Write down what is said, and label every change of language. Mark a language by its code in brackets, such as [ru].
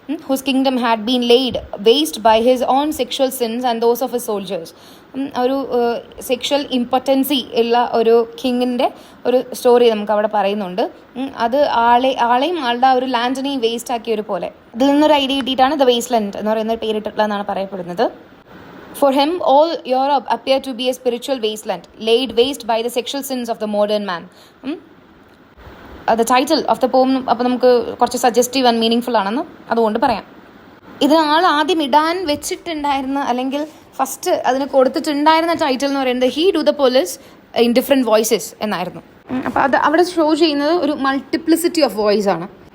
[en] Whose kingdom had been laid waste by his own sexual sins and those of his soldiers. [ml] ഒരു sexual ഇമ്പോർട്ടൻസി ഉള്ള ഒരു കിങ്ങിൻ്റെ ഒരു story നമുക്ക് അവിടെ പറയുന്നുണ്ട്. അത് ആളെയും ആളുടെ ആ ഒരു ലാൻഡിനെയും വേസ്റ്റ് ആക്കിയ ഒരു പോലെ. ഇതിൽ നിന്നൊരു ഐഡിയ കിട്ടിയിട്ടാണ് ദ വേസ്റ്റ്ലാൻഡ് എന്ന് പറയുന്ന പേരിട്ടുള്ളതെന്നാണ് പറയപ്പെടുന്നത്. [en] For him, all Europe appeared to be a spiritual wasteland, laid waste by the sexual sins of the modern man. The title of the poem [ml] അപ്പോൾ നമുക്ക് കുറച്ച് സജസ്റ്റീവ് ആൻഡ് മീനിങ് ഫുൾ ആണെന്ന് അതുകൊണ്ട് പറയാം. ഇത് ആൾ ആദ്യം ഇടാൻ വെച്ചിട്ടുണ്ടായിരുന്ന, അല്ലെങ്കിൽ ഫസ്റ്റ് അതിന് കൊടുത്തിട്ടുണ്ടായിരുന്ന ടൈറ്റിൽ എന്ന് പറയുന്നത് he do the police in different voices എന്നായിരുന്നു. അപ്പോൾ അത് അവിടെ ഷോ ചെയ്യുന്നത് ഒരു മൾട്ടിപ്ലിസിറ്റി ഓഫ് വോയിസ് ആണ്.